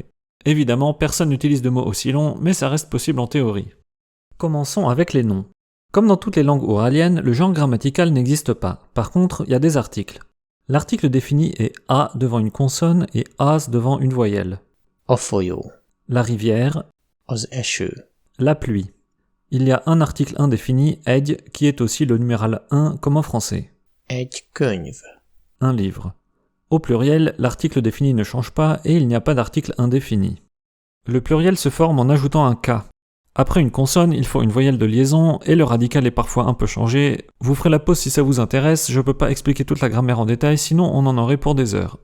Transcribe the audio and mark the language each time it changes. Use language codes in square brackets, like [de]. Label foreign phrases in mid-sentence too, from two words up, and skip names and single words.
[fr] Évidemment, personne n'utilise de mots aussi longs, mais ça reste possible en théorie. Commençons avec les noms. Comme dans toutes les langues oraliennes, le genre grammatical n'existe pas. Par contre, il y a des articles. L'article défini est « a » devant une consonne et « az » devant une voyelle. [hu] A folyó, [fr] La rivière, [hu] az eső, [fr] la pluie. Il y a un article indéfini, egy, qui est aussi le numéral 1 comme en français. [hu] egy könyv, [fr] Un livre. Au pluriel, l'article défini ne change pas et il n'y a pas d'article indéfini. Le pluriel se forme en ajoutant un K. Après une consonne, il faut une voyelle de liaison et le radical est parfois un peu changé. Vous ferez la pause si ça vous intéresse, je peux pas expliquer toute la grammaire en détail, sinon on en aurait pour des heures.